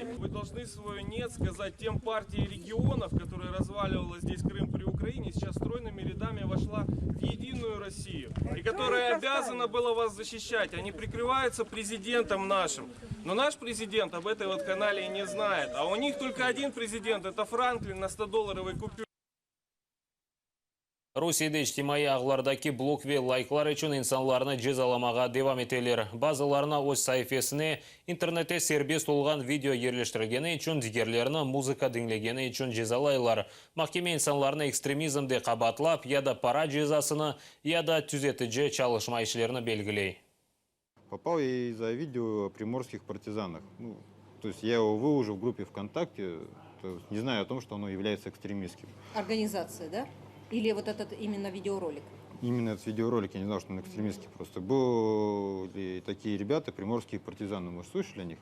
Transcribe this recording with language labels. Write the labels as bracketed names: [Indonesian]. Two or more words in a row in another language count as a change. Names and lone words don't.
[Russian] Вы должны свое «нет» сказать тем партиям регионов, которые разваливала здесь Крым при Украине, сейчас стройными рядами вошла в единую Россию, и которая обязана была вас защищать. Они прикрываются президентом нашим. Но наш президент об этой вот канале не знает. А у них только один президент, это Франклин на 100-долларовой купюре. [Crimean Tatar] Русияда иштимai ағылардаки блок ве лайклар үшін инсанларны жезаламаға девам етелер. Базыларына өз сайфесіне интернетте сербест олған видео ерлештіргені үшін дигерлеріні музыка діңлегені үшін жезалайлар. Махкеме инсанларны экстремизмде қабатлап, яда пара жезасыны, яда түзетіже чалышма ишлеріні белгілей. [Russian] Попал я из-за видео о приморских партизанах. То есть я его выложил в группе ВКонтакте, не зная о том, что оно является экстремистским. Организация, да? Или вот этот именно видеоролик? Именно этот видеоролик, я не знал, что он экстремистский просто. Были такие ребята, приморские партизаны, мы слышали о них?